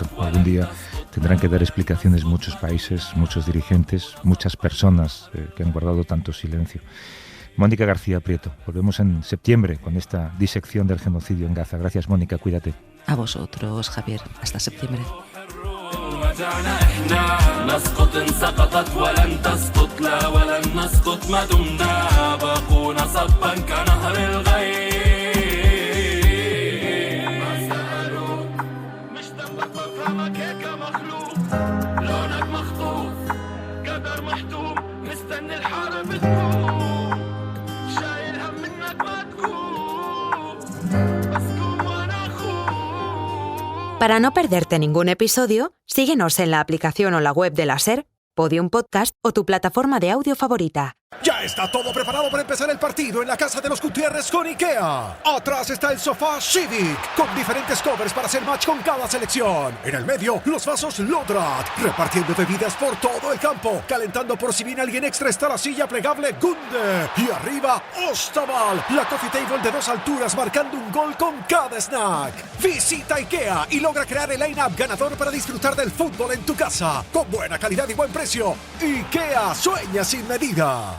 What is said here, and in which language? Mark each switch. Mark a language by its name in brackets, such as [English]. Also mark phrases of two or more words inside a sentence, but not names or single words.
[Spanish] Algún día tendrán que dar explicaciones muchos países, muchos dirigentes, muchas personas que han guardado tanto silencio. Mónica García Prieto, volvemos en septiembre con esta disección del genocidio en Gaza. Gracias, Mónica, cuídate. A vosotros, Javier. Hasta septiembre. [Arabic] رجعنا احنا نسقط ان سقطت ولن تسقط لا ولن نسقط ما دمنا باقون صبا كنهر الغيم ما سألوا مش ذنبك بفهمك هيك مخلوق لونك مخطوف قدر محتوم مستني الحرب تقوم شايل هم منك ما تقوم بس قوم وانا اخوك. [Spanish] Para no perderte ningún episodio, síguenos en la aplicación o la web de la SER, Podium Podcast o tu plataforma de audio favorita. Ya está todo preparado para empezar el partido en la casa de los Gutiérrez con IKEA. Atrás está el sofá Civic, con diferentes covers para hacer match con cada selección. En el medio, los vasos Lodrat, repartiendo bebidas por todo el campo. Calentando por si viene alguien extra está la silla plegable Gunde. Y arriba, Ostaval, la [English] coffee table [Spanish] de 2 alturas marcando un gol con cada snack. Visita IKEA y logra crear el line-up ganador para disfrutar del fútbol en tu casa. Con buena calidad y buen precio. IKEA, sueña sin medida.